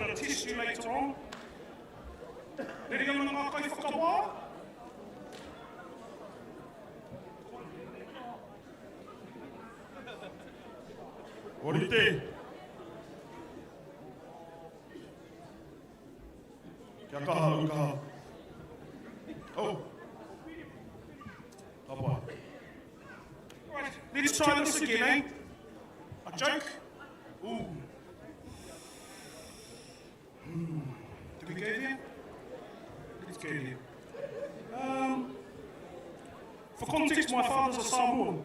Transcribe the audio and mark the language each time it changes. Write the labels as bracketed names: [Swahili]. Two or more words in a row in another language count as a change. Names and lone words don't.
[English] history later on. [Māori] Nere ana ngā kai whakawā. Orite. Kia kaha, kaha. Oh. Kapa. [English] Right, let's try this again, eh? A joke. Ooh. Did we go there? Let's go there. For context, my father's a Samoan.